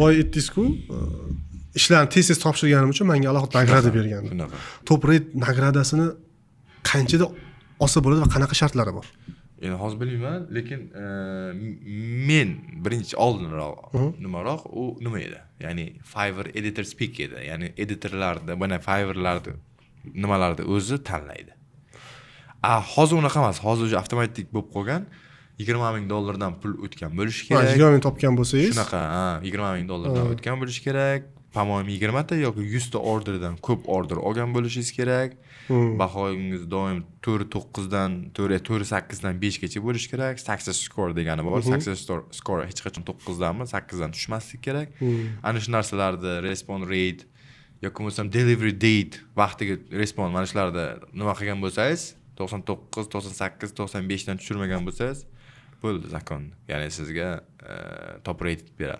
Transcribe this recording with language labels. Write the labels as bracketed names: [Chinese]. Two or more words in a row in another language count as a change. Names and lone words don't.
[Uzbek] Boy aytdingiz-ku, ishlarni tez topshirganim uchun menga alohida nagrada bergandi. [English] Top rate [Uzbek] nagradasini qanchada olsa bo'ladi va qanaqa shartlari bor? Endi hozir bilmayman, lekin men birinchi oldinroq nimaroq u nima edi? Ya'ni Fiverr [English] editor speak [Uzbek] edi. Ya'ni editorlarda, mana Fiverrlarda nimalarda o'zi tanlaydi. Hozir unaqa emas. Hozir o'zi avtomatik bo'lib qolgan. $20,000 pul o'tgan bo'lishi kerak. 20 ming topgan bo'lsangiz, shunaqa, $20,000 o'tgan bo'lishi kerak. По-моему, 20 ta yoki 100 ta orderdan ko'p order olgan bo'lishingiz kerak. Bahoyingiz doim 4.9 dan 4.8 dan 5 gacha bo'lishi kerak. [English] Success score [Uzbek] degani bor. [English] Success score [Uzbek] hech qachon 9 danmi, 8 dan tushmasligi kerak. Ana shu narsalarda [English] response rate [Uzbek] yoki bo'lmasam [English] delivery date [Uzbek] vaqtiga response mana shularda nima qilgan bo'lsangiz, 99, 98, 95 dan tushirmagan bo'lsangiz, bo'ldi zakon. Ya'ni sizga [English] top rate [Uzbek] beradi.